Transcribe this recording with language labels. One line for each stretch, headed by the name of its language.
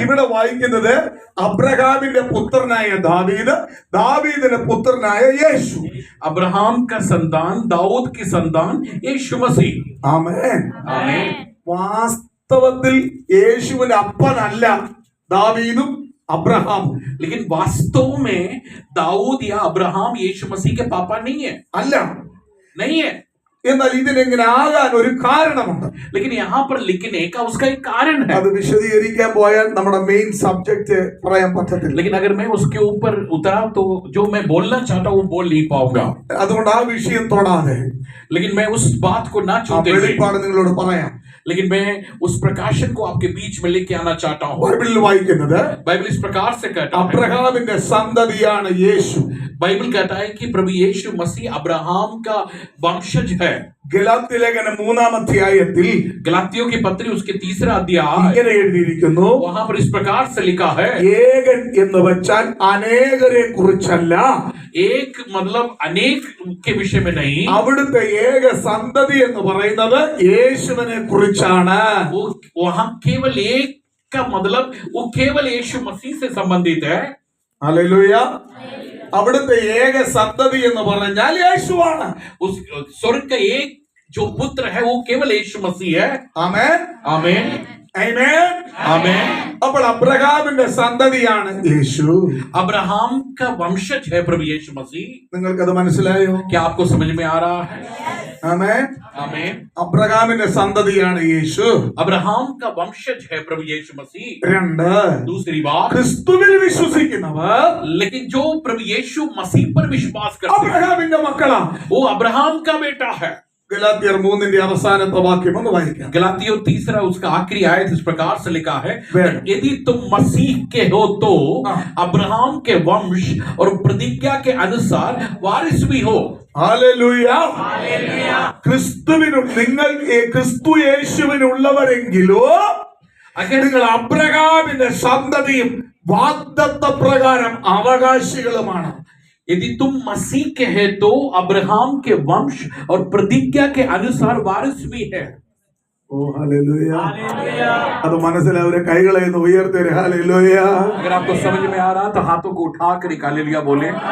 Malayalam: ഇവിടെ വായിക്കുന്നത് അബ്രഹാമിന്റെ പുത്രനായ ദാവീദ്, ദാവീദിന്റെ പുത്രനായ യേശു.
Hindi: अब्राहम का संतान, दाऊद की संतान यीशु मसीह।
Malayalam: ആമേൻ.
Hindi: आमीन।
Malayalam: വാസ്തവത്തിൽ യേശുവിന്റെ അപ്പനല്ല ദാവീദും അബ്രഹാമും.
Hindi: लेकिन वास्तव में दाऊद या अब्राहम यीशु मसीह के पापा नहीं है,
Malayalam: അല്ല.
Hindi: नहीं है।
Malayalam: എന്നാൽ ഇതിനെങ്ങനെ ആകാൻ ഒരു കാരണമുണ്ട്.
Hindi: लेकिन यहाँ पर लिखने का उसका एक कारण है।
Malayalam: അത് വിശദീകരിക്കാൻ പോയാൽ നമ്മുടെ മെയിൻ സബ്ജക്റ്റ് പറയാൻ പറ്റത്തില്ല.
Hindi: लेकिन अगर मैं उसके ऊपर उतरा तो जो मैं बोलना चाहता हूँ वो बोल नहीं पाऊंगा।
Malayalam: അതുകൊണ്ട് ആ വിഷയം തൊടാതെ
Hindi: लेकिन मैं उस बात को ना
Malayalam: ആ
Hindi: छूते हुए,
Malayalam: വെളിപ്പാട് നിങ്ങളോട് പറയാം.
Hindi: लेकिन मैं उस प्रकाशन को आपके बीच में लेके आना चाहता हूँ।
Malayalam: ബൈബിളിൽ വായിക്കുന്നത്
Hindi: बाइबल इस प्रकार से कहता है,
Malayalam: അബ്രഹാമിന്റെ സന്തതിയാണ് യേശു.
Hindi: बाइबल कहता है कि प्रभु यीशु मसीह अब्राहम का वंशज है।
Malayalam: ഗലാത്യ ലേഖനം 3-ാം അധ്യായത്തിൽ
Hindi: गलातियों की पत्री उसके तीसरा अध्याय,
Malayalam: ഇങ്ങനെ എഴുതിയിരിക്കുന്നു.
Hindi: वहां पर इस प्रकार से लिखा है,
Malayalam: ഏകൻ എന്ന് വെച്ചാൽ അനേകരെ കുറിച്ചല്ല,
Hindi: एक मतलब अनेक के विषय में नहीं,
Malayalam: അവിടുത്തെ ഏക സന്തതി എന്ന് പറയുന്നത് യേശുവിനെ കുറിച്ചാണ്.
Hindi: वो वहां केवल एक का मतलब वो केवल यीशु मसीह से संबंधित है।
Malayalam: ഹല്ലേലൂയ. അവിടുത്തെ ഏക സന്തതി എന്ന് പറഞ്ഞാൽ യേശുവാണ്.
Hindi: उस स्वर्ग का एक जो पुत्र है वो केवल यीशु मसीह है।
Malayalam: ആമേൻ.
Hindi: आमीन।
Malayalam: ആമേൻ.
Hindi: आमीन।
Malayalam: അപ്പോൾ അബ്രഹാമിന്റെ സന്തതിയാണ് യേശു.
Hindi: अब्राहम का वंशज है प्रभु यीशु मसीह।
Malayalam: നിങ്ങൾക്കത് മനസ്സിലായോ?
Hindi: क्या आपको समझ में आ रहा है?
Malayalam: ആമേൻ.
Hindi: आमीन।
Malayalam: അബ്രഹാമിന്റെ സന്തതിയാണ് യേശു.
Hindi: अब्राहम का वंशज है प्रभु यीशु मसीह।
Malayalam: രണ്ട്,
Hindi: दूसरी बात,
Malayalam: ക്രിസ്തുവിൽ വിശ്വസിക്കുന്നവർ
Hindi: लेकिन जो प्रभु यीशु मसीह पर विश्वास करते हैं
Malayalam: അബ്രഹാമിന്റെ മക്കളാ.
Hindi: वो अब्राहम का बेटा है।
Malayalam: ഗലാത്യർ 3-ന്റെ അവസാനത്തെ വാക്യം ഒന്ന് വായിക്കാം.
Hindi: गलातियों तीसरा उसका आखिरी आयत इस प्रकार से लिखा है,
English: Where?
Hindi: यदि तुम मसीह के हो तो अब्राहम के वंश और प्रतिज्ञा के अनुसार वारिस भी हो।
Malayalam: ഹല്ലേലൂയ. ക്രിസ്തുവിനു നിങ്ങൾ ക്രിസ്തു യേശുവിനുള്ളവരെങ്കിലോ
Hindi: अगर
Malayalam: നിങ്ങൾ അബ്രഹാമിന്റെ സന്തതിയും വാഗ്ദത്ത പ്രകാരം അവകാശികളുമാണ്.
Hindi: यदि तुम मसीह के हैं तो अब्राहम के वंश और प्रतिज्ञा के अनुसार वारिस भी है।
Malayalam: ഓ ഹല്ലേലൂയ. അത് മനസ്സിലാവരെ കൈകളെ ഒന്ന് ഉയർത്തരെ. ഹല്ലേലൂയ.
Hindi: अगर आपको समझ में आ रहा तो हाथों को उठाकर एक हालेलुया बोले।